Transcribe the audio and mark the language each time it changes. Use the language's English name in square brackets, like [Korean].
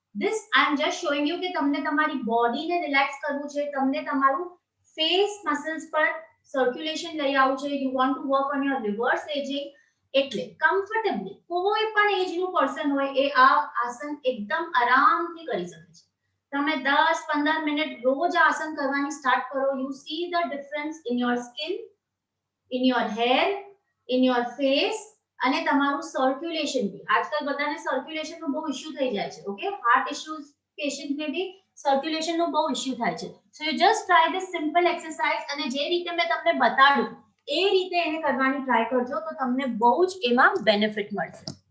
[English] this I am just showing you [Gujarati] કે તમને તમારી બોડીને રિલેક્સ કરવું છે, તમને તમારું face muscles પર circulation લઈ આવવું છે, [English] you want to work on your reverse aging, [Gujarati] એટલે comfortably કોઈ પણ એજનું પર્સન હોય એ આ આસન એકદમ આરામથી કરી શકે છે. તમે 10-15 મિનિટ રોજ આસન કરવાની સ્ટાર્ટ કરો, [English] you see the difference in your skin, in your hair, in your face [Gujarati] અને તમારું સર્ક્યુલેશન બી. આજકાલ બધાને સર્ક્યુલેશનનો બહુ ઇશ્યુ થઈ જાય છે. ઓકે, હાર્ટ ઇશ્યુઝ પેશન્ટને બી સર્ક્યુલેશનનો બહુ ઇશ્યુ થાય છે. [English] so you just try this simple exercise [Gujarati] અને જે રીતે મેં તમને બતાડ્યું એ રીતે એને કરવાની ટ્રાય કરજો તો તમને બહુ જ એમાં બેનિફિટ મળશે.